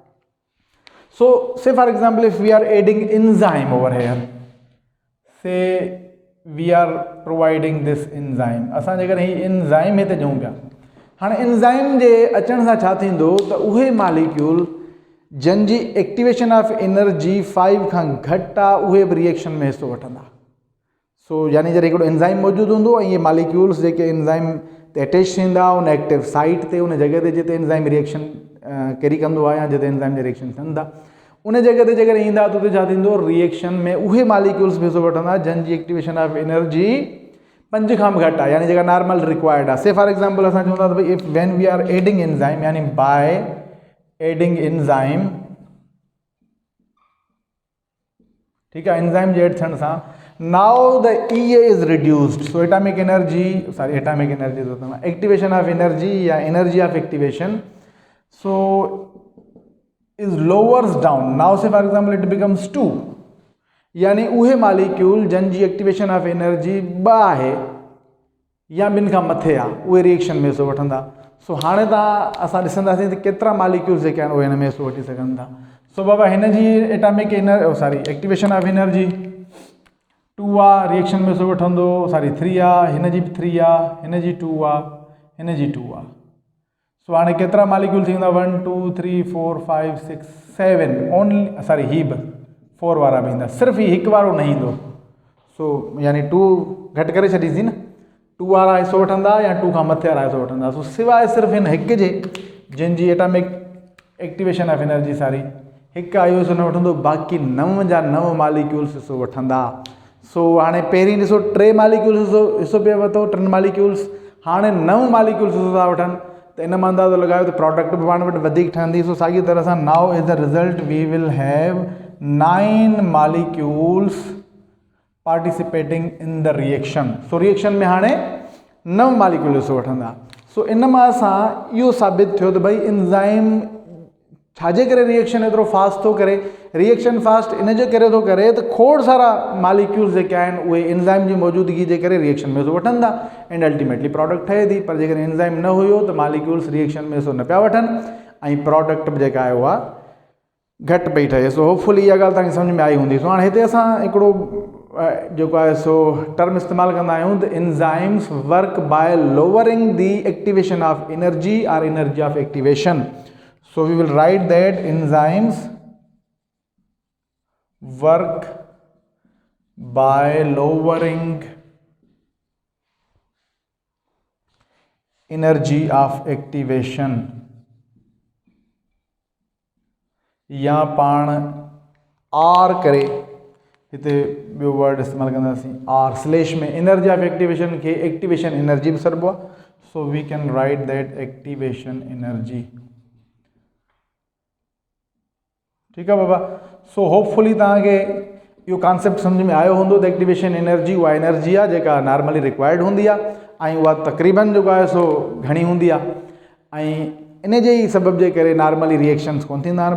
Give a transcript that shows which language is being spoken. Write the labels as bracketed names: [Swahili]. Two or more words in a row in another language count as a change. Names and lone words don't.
[English] So say for example if we are adding enzyme over here, say we are providing this enzyme, [Sindhi] असां जेकर ही enzyme हिते ॾियूं पिया, हाणे enzyme जे अचण सां छा थींदो त उहे मालिक्यूल जन जी [English] activation of energy [Sindhi] 5 खां घटि आहे उहे बि रिएक्शन में हिसो वठंदा। सो यानी जॾहिं हिकिड़ो एंजाइम मौजूदु हूंदो ऐं इहे मालिक्यूल्स जेके एंजाइम ते अटैच थींदा उन [English] active site [Sindhi] ते, उन जॻह ते जिते एंजाइम [English] reaction carry [Sindhi] कंदो आहे या जिते एंजाइम जा रिएक्शन थियनि था उन जॻह ते जेकर ईंदा त उते छा थींदो, रिएक्शन में उहे मालिक्यूल्स बि हिसो वठंदा जन जी [English] activation of energy [Sindhi] 5 खां बि घटि आहे, यानी जेका [English] normal required [Sindhi] आहे। [English] say for example [Sindhi] असां चऊं था त भई [English] if when we are adding enzyme, यानी by adding enzyme [Sindhi] ठीकु आहे, एंजाइम जे एड थियण सां [English] now the EA is reduced. so atomic energy activation of energy या energy of activation so is lowers down. Now say for example it becomes 2, [Sindhi] यानी उहे मालिक्यूल जन जी [English] activation of energy [Sindhi] 2 आहे या ॿिनि खां मथे आहे उहे रिएक्शन में हिसो वठंदा। सो हाणे असां ॾिसंदासीं त केतिरा मालिक्यूल्स जेके आहिनि उहे हिन में हिसो वठी सघनि था। सो बाबा हिन जी [English] atomic activation of energy [Sindhi] 2 आहे, रिएक्शन में हिसो वठंदो 3 आहे, हिन जी बि 3 आहे, हिन जी 2 आहे, हिन जी 2 आहे। सो हाणे केतिरा मालिक्यूल थींदा 1 2 3 4 5 6 7 ओनली ही बि 4 वारा बि ईंदा, सिर्फ़ु ही हिकु वारो न ईंदो। सो यानी 2 घटि करे छॾींदी न, 2 वारा हिसो वठंदा या 2 खां मथे वारा हिसो वठंदा। सो सवाइ सिर्फ़ु हिन हिक जे जिन जी [English] atomic activation of energy [Sindhi] हिकु आहे हिसो न वठंदो, बाक़ी 9 जा 9 मालिक्यूल्स हिसो वठंदा। सो हाणे पहिरीं ॾिसो 3 मालिक्यूल्स हिसो पिया वरितो, 3 मालिक्यूल्स, हाणे 9 मालिक्यूल्स हिसो था वठनि त इन मां अंदाज़ो लॻायो त प्रोडक्ट बि पाण वटि वधीक ठहंदी। सो साॻी तरह सां [English] now as the result we will have 9 molecules participating in the reaction. [Sindhi] सो रिएक्शन में हाणे 9 मालिक्यूल हिसो वठंदा। सो इन मां असां इहो साबित थियो त भई एंजाइम छाजे करे रिएक्शन एतिरो फास्ट थो करे, रिएक्शन फास्ट इन जे करे थो करे त खोड़ सारा मालिक्यूल्स जेके आहिनि उहे एंजाइम जी मौजूदगी जे करे रिएक्शन में हिसो वठनि था [English] and ultimately product [Sindhi] ठहे थी। पर जेकर एंजाइम न हुयो त मालिक्यूल्स रिएक्शन में हिसो न पिया वठनि ऐं प्रोडक्ट जेका आहे उहा घटि पई ठहे। सो होपफुली इहा ॻाल्हि तव्हांखे सम्झ में आई हूंदी। सो हाणे हिते असां हिकिड़ो जेको आहे सो टर्म इस्तेमालु कंदा आहियूं त [English] enzymes work by lowering the activation of energy [Sindhi] और [English] energy of activation. So we will write that enzymes work by lowering energy of activation, [Sindhi] या पाण आर करे हिते ॿियो वर्ड इस्तेमालु कंदासीं [English] or slash [Sindhi] में [English] energy of activation [Sindhi] खे [English] activation energy [Sindhi] बि सॾिबो आहे। [English] so we can write that activation energy. [Sindhi] ठीकु आहे बाबा। सो होपफुली तव्हांखे इहो कॉन्सेप्ट सम्झ में आयो हूंदो त [English] activation energy [Sindhi] उहा एनर्जी आहे जेका [English] normally required [Sindhi] हूंदी आहे ऐं उहा तक़रीबन जेको आहे सो घणी हूंदी आहे ऐं इन जे ई सबब जे करे नॉर्मली रिएक्शन्स कोन थींदा आहिनि।